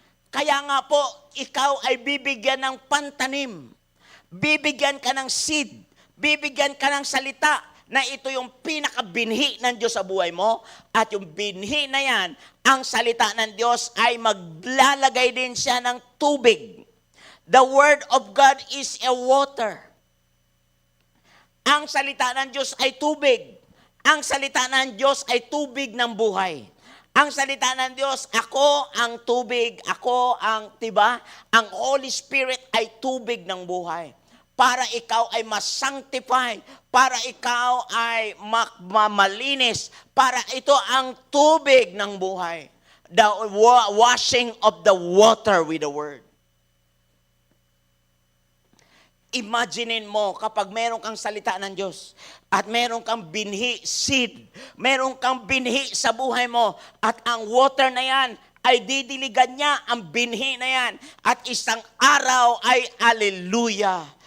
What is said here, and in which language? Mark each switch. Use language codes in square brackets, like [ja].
[tl] Kaya nga po, ikaw ay bibigyan ng pantanim. Bibigyan ka ng seed. Bibigyan ka ng salita na ito yung pinakabinhi ng Diyos sa buhay mo. At yung binhi na yan, ang salita ng Diyos ay maglalagay din siya ng tubig. [en] The Word of God is a water. [tl] Ang salita ng Diyos ay tubig. Ang salita ng Diyos ay tubig ng buhay. Ang salita ng Diyos, ako ang tubig, ako ang, diba? Ang Holy Spirit ay tubig ng buhay. Para ikaw ay ma-sanctify, para ikaw ay malinis, para ito ang tubig ng buhay. [en] The washing of the water with the Word. [tl] Imaginein mo kapag meron kang salita ng Diyos at meron kang binhi, seed, meron kang binhi sa buhay mo at ang water na yan ay didiligan niya ang binhi na yan at isang araw ay hallelujah.